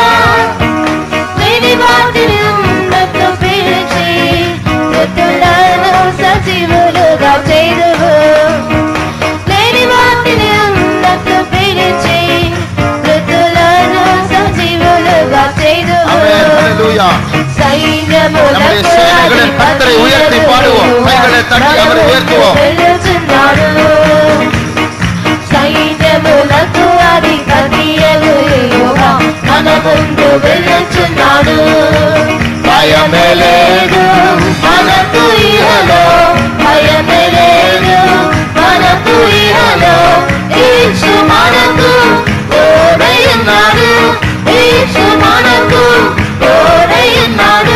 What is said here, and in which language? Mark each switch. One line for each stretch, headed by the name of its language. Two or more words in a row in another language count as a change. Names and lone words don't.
Telugu: లేని వాటిని ఉన్నట్టు పిలిచి మృతులను సజీవులుగా చేయుదువు. లేని వాటిని ఉన్నట్టు పిలిచి మృతులను సజీవులుగా చేయుదువు.
Tamil: ஆமென், ஹல்லேலூயா. நம்முடைய சேனைகளின் கர்த்தரை உயர்த்தி பாடுவோம். கைகளை தட்டி அவரை உயர்த்துவோம்.
Telugu: సైన్యములకు అధిపతియగు యెహోవా మన ముందు వెళ్ళుచున్నాడు. భయమే లేదు మనకు ఇహలో, భయమే లేదు మనకు ఇహలో, యేసు మనకు తోడై ఉన్నాడు, యేసు మనకు తోడై ఉన్నాడు.